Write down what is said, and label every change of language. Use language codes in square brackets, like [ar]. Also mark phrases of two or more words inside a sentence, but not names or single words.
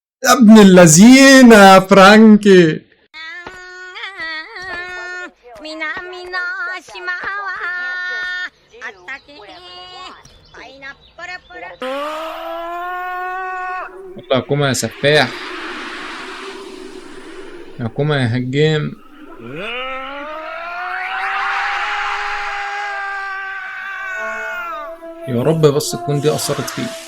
[ar] يا ابن اللذينة يا فرانكي. [ja] 南の島はあったけパイナップルプル [ar] يلا يا كوما يا سفاح، يا كوما يا هجام. يا رب بس تكون دي أثرت فيه.